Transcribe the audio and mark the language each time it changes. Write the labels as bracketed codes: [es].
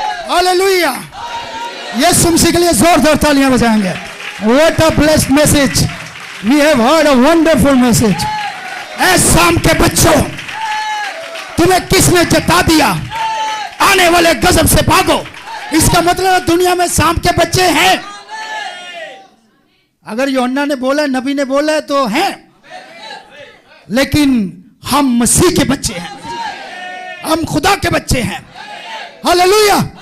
[en] Hallelujah. [ur] یسوع مسیح کے لیے زوردار تالیاں بجائیں گے. [en] What a blessed message. We have heard a wonderful message. [ur] اے سام کے بچوں، تمہیں کس نے جتا دیا؟ آنے والے غضب سے بھاگو. اس کا مطلب دنیا میں سام کے بچے ہیں. اگر یوحنا نے بولا، نبی نے بولا تو ہیں، لیکن ہم مسیح کے بچے ہیں، ہم خدا کے بچے ہیں. ہاللویا.